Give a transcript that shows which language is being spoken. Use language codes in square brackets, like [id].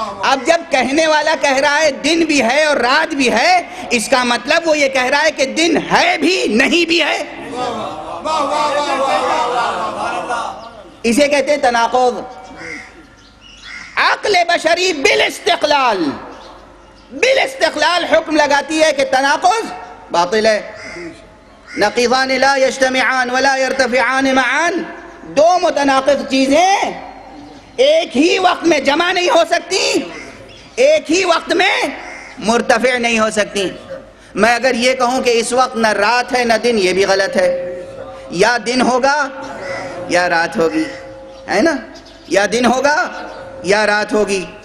[ur] اب جب کہنے والا کہہ رہا ہے دن بھی ہے اور رات بھی ہے، اس کا مطلب وہ یہ کہہ رہا ہے کہ دن ہے بھی نہیں بھی ہے. اسے کہتے ہیں تناقض. عقل بشری بالاستقلال حکم لگاتی ہے کہ تناقض باطل ہے. [ar] نقیضان لا یجتمعان ولا یرتفعان معا. [ur] 2 متناقض چیزیں ایک ہی وقت میں جمع نہیں ہو سکتی، ایک ہی وقت میں مرتفع نہیں ہو سکتی. میں اگر یہ کہوں کہ اس وقت نہ رات ہے نہ دن، یہ بھی غلط ہے. یا دن ہوگا یا رات ہوگی، ہے نا؟ یا دن ہوگا یا رات ہوگی.